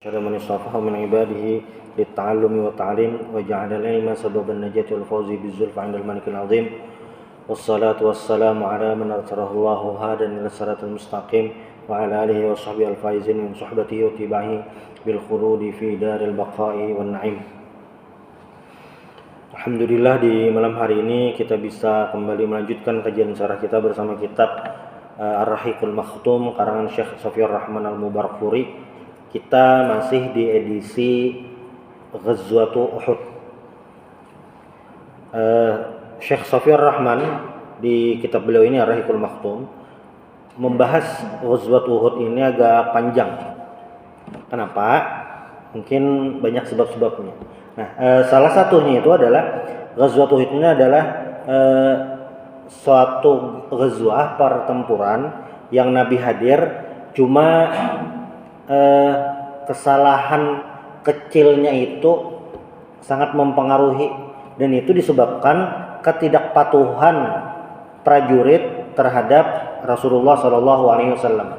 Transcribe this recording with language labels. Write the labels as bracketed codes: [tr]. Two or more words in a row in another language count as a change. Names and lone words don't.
[ar] شر من اصطفاه من عباده للتعلم والتعليم وجعل العلم سبب النجاة والفوز بالزلفى عند الملك العظيم والصلاة والسلام على من أرسله الله هادا إلى الصراط المستقيم وعلى آله وصحبه الفائزين من صحبته واتباعه بالخلود في دار البقاء والنعيم. [id] Alhamdulillah, di malam hari ini kita bisa kembali melanjutkan kajian syarah kita bersama kitab Ar-Rahiqul Makhtum karangan Syekh Safiyur Rahman Al-Mubarakfuri. Kita masih di edisi Ghazwatu Uhud. Syekh Safiyur Rahman di kitab beliau ini Ar-Rahiqul Makhtum membahas Ghazwatu Uhud ini agak panjang. Kenapa? Mungkin banyak sebab-sebabnya. Nah, salah satunya itu adalah Ghazwatu Uhud ini adalah suatu ghazwah pertempuran yang Nabi hadir, cuma kesalahan kecilnya itu sangat mempengaruhi, dan itu disebabkan ketidakpatuhan prajurit terhadap Rasulullah SAW.